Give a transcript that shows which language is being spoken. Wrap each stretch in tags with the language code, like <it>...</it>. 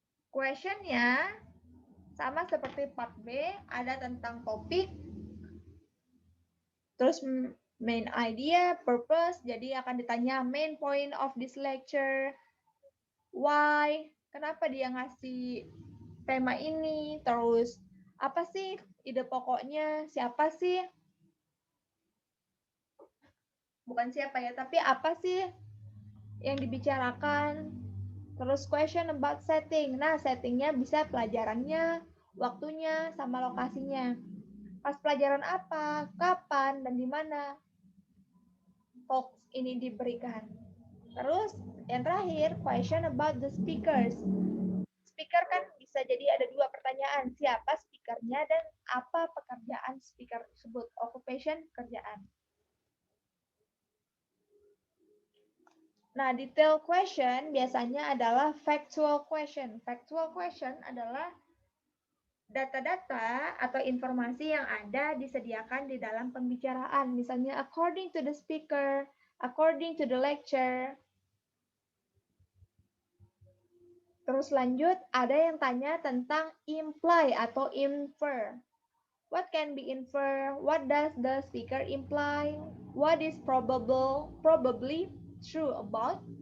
<id>Questionnya sama seperti part B, ada tentang topik, terus main idea, purpose, jadi akan ditanya</id> <en>main point of this lecture,</en> <id>why, kenapa dia ngasih tema ini, terus apa sih ide pokoknya, siapa sih, bukan siapa ya, tapi apa sih yang dibicarakan.</id> <en>Terus question about setting.</en> <id>Nah, settingnya bisa pelajarannya, waktunya, sama lokasinya. Pas pelajaran apa, kapan, dan di mana talks ini diberikan. Terus yang terakhir,</id> <en>question about the speakers.</en> <id>Speaker kan bisa jadi ada dua pertanyaan, siapa speakernya dan apa pekerjaan speaker tersebut, occupation, pekerjaan.</id> <en>Nah, detail question</en> <id>biasanya adalah</id> <en>factual question.</en> <id>Factual question adalah data-data atau informasi yang ada disediakan di dalam pembicaraan.</id> <en>Misalnya, according to the speaker, according to the lecture.</en> <id>Terus lanjut, ada yang tanya tentang imply atau infer.</id> <en>What can be infer? What does the speaker imply? What is probably true about?</en>